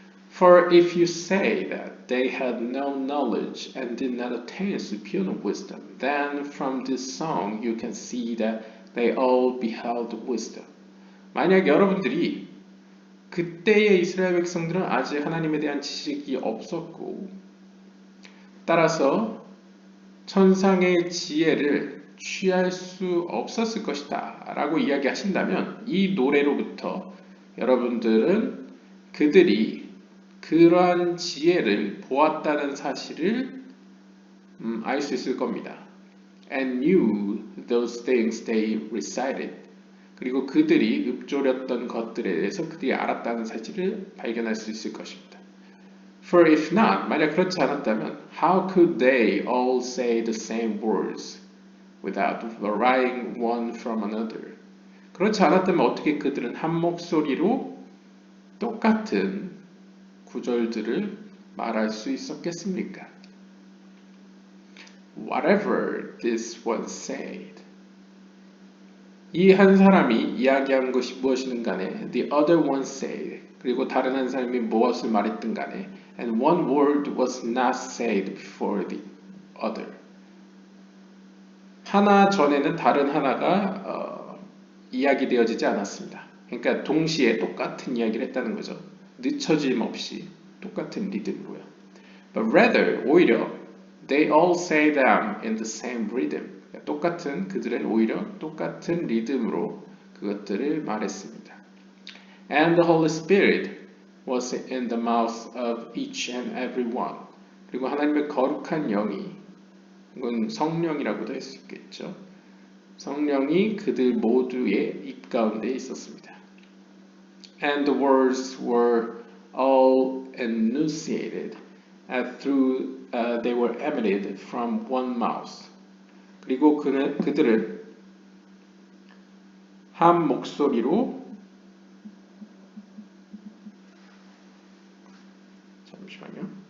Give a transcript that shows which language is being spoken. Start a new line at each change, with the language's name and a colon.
English: For if you say that they had no knowledge and did not attain superior wisdom, then from this song you can see that they all beheld wisdom.
Korean: 만약 여러분들이 그때의 이스라엘 백성들은 아직 하나님에 대한 지식이 없었고 따라서 천상의 지혜를 취할 수 없었을 것이다 라고 이야기하신다면 이 노래로부터 여러분들은 그들이 그러한 지혜를 보았다는 사실을 알 수 있을 겁니다.
English: And knew those things they recited.
Korean: 그리고 그들이 읊조렸던 것들에 대해서 그들이 알았다는 사실을 발견할 수 있을 것입니다.
English: For if not,
Korean: 만약 그렇지 않았다면,
English: how could they all say the same words without varying one from another?
Korean: 그렇지 않았다면 어떻게 그들은 한 목소리로 똑같은 구절들을 말할 수 있었겠습니까?
English: Whatever this one said.
Korean: 이 한 사람이 이야기한 것이 무엇이든 간에
English: the other one said.
Korean: 그리고 다른 한 사람이 무엇을 말했든 간에
English: and one word was not said before the other.
Korean: 하나 전에는 다른 하나가 이야기되어지지 않았습니다. 그러니까 동시에 똑같은 이야기를 했다는 거죠. 늦춰짐 없이 똑같은 리듬으로요.
English: But rather,
Korean: 오히려
English: They all say them in the same rhythm.
Korean: 똑같은 그들은 오히려 똑같은 리듬으로 그것들을 말했습니다.
English: And the Holy Spirit was in the mouth of each and every one.
Korean: 그리고 하나님의 거룩한 영이, 이건 성령이라고도 할 수 있겠죠. 성령이 그들 모두의 입 가운데 있었습니다.
English: And the words were all enunciated through they were emanated from one mouth.
Korean: 그리고 그들은 한 목소리로 잠시만요.